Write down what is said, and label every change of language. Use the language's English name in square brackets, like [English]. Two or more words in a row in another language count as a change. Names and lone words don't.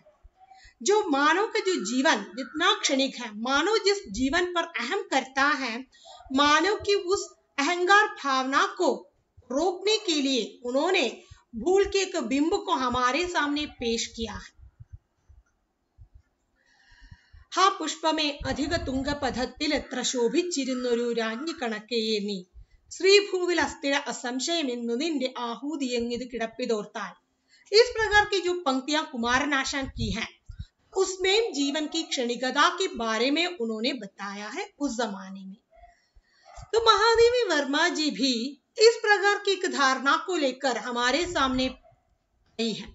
[Hindi] जो मानव का जो जीवन जितना क्षणिक है, मानव जिस जीवन पर अहम करता है, मानव की उस अहंकार भावना को रोकने के लिए उन्होंने भूल के एक बिंब को हमारे सामने पेश किया है। [Malayalam] हा പുഷ്പമേ അധിക തുംഗപഥത്തിൽ എത്ര ശോഭിച്ചിരുന്നൊരു രാജ്ഞി കണക്കെയേ നീ ശ്രീഭൂവിൽ അസ്ഥിര അസംശയമെന്നു നിന്റെ ആഹൂതിയെങ്ങിത് കിടപ്പിതോർത്താൽ। [Hindi] इस प्रकार की जो पंक्तियां कुमारन आशान की हैं, उसमें जीवन की क्षणिकता के बारे में उन्होंने बताया है उस जमाने में। तो महादेवी वर्मा जी भी इस प्रकार की एक धारणा को लेकर हमारे सामने आई है।